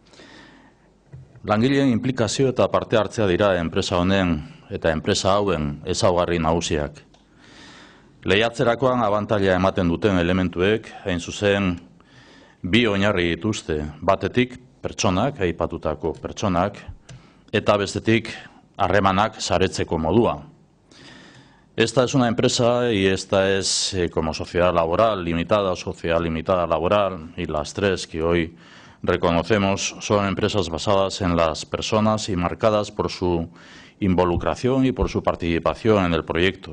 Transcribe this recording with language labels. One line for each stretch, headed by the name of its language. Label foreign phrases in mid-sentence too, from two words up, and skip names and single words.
Basque: Langileen implikazio eta parte hartzea dira enpresa honen eta enpresa hauen ezaugarri nagusiak. Lehiatzerakoan abantaila ematen duten elementuek, hain zuzen, bi oinarri dituzte, batetik pertsonak, aipatutako pertsonak, eta bestetik harremanak saretzeko modua.
Spanish: Esta es una empresa y esta es como sociedad laboral limitada, sociedad limitada laboral, y las tres que hoy reconocemos son empresas basadas en las personas y marcadas por su involucración y por su participación en el proyecto.